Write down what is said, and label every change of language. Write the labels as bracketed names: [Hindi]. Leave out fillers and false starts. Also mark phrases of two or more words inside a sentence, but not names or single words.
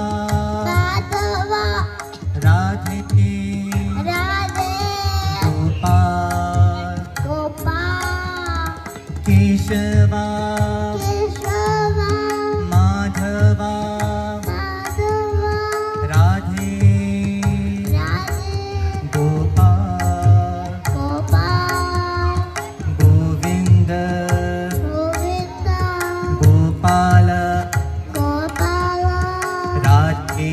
[Hindi] माधव राधे राधे गोपाल गोपाल केशवा केशव माधवा माधव राधे राधे गोपाल गोपाल गोविंद गोविंद गोपाल गोपाल राधे